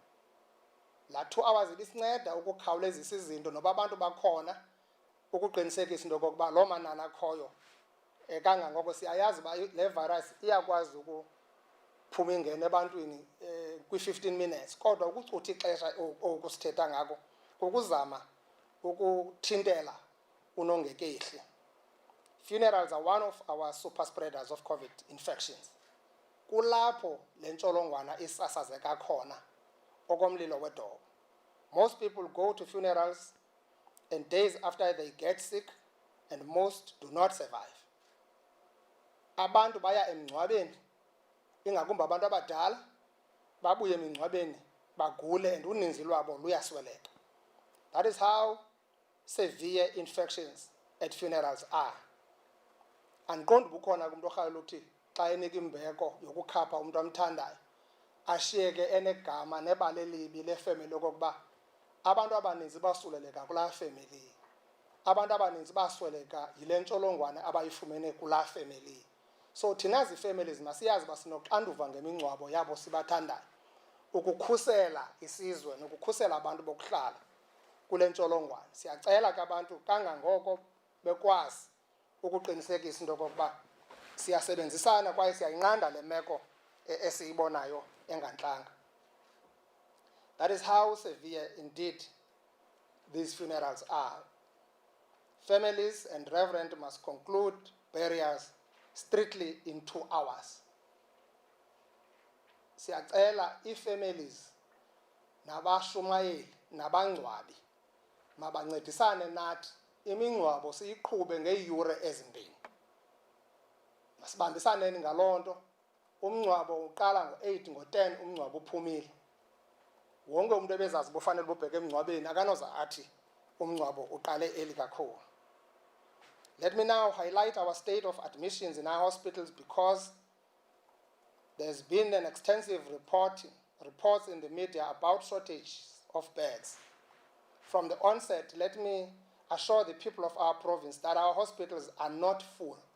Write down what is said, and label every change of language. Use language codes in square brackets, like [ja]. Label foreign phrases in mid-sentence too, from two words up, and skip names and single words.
[xh] La 2 hours ibisinceda ukukhawulezisa izinto noba abantu bakhona ukuqinisekisa into yokokuba loo manani akhoyo kangangoko siyayazi uba le virus iyakwazi ukuphuma ingene ebantwini kwi-15 minutes, kodwa ukucutha ixesha okusithetha ngako kukuzama ukuthintela unongekehli. [en] Funerals are one of our super spreaders of COVID infections. [xh] Kulapho le ntsholongwana isasazeka khona okomlilo wedobo. [en] Most people go to funerals and days after they get sick, and most do not survive. [xh] Abantu baya emngcwabeni, ingakumbi abantu abadala, babuye emingcwabeni bagule and uninzi lwabo luyasweleka. [en] That is how severe infections at funerals are. [xh] Andiqondi bukhona kumntu orhalela uthi xa enika imbeko yokukhapha umntu amthandayo ashiyeke enegama nebali elibi lefemeli okokuba abantu abaninzi basuleleka kulaa family, abantu abaninzi basweleka yile ntsholongwane abayifumene kulaa family. So thina zi-families masiyazi uba sinoxanduva ngemingcwabo yabo sibathandayo ukukhusela isizwe nokukhusela abantu bokuhlala kule ntsholongwane. Siyacela ke abantu kangangoko bekwazi ukuqinisekisa into yokokuba siyasebenzisana kwaye siyayinqanda le meko esiyibonayo engantlanga. [en] That is how severe indeed these funerals are. Families and reverend must conclude burials strictly in 2 hours. [xh] Siyacela ii-families nabashumayeli nabangcwabi mabancedisane nathi imingcwabo siyiqhube ngeeyure ezimbini. Masibambisaneni ngaloo nto. Umngcwabo uqala ngo-8 ngo-10 umngcwabo uphumile. Wonke umuntu ebezazi bufanele bubheke emngcwabeni akanoza athi umngcwabo uqale eli kakhulu. [en] Let me now highlight our state of admissions in our hospitals because there's been an extensive reports in the media about shortages of beds. From the onset, let me assure the people of our province that our hospitals are not full.